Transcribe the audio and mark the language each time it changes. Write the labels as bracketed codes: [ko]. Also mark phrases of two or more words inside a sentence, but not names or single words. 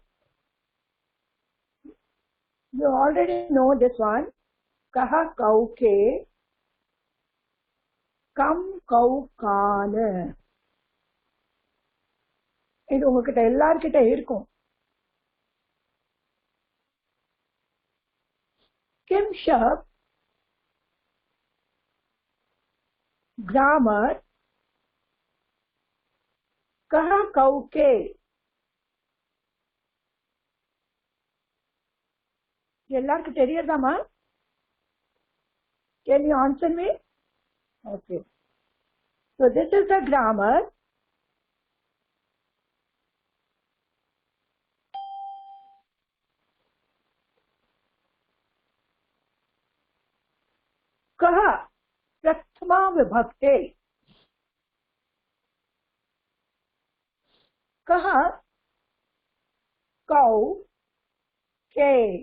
[en] You already know this one. [sa] कहा कौ के, कम कौ कान. [ta] இது உங்ககிட்ட எல்லார்கிட்ட இருக்கும். [sa] किम शब्द ग्रामर कहा कौ के. [ta] எல்லாருக்கும் தெரியாதாமா? [en] Can you answer me? Okay. So this is the grammar. [sa] कहा प्रथमा विभक्ते. कहा कौ के.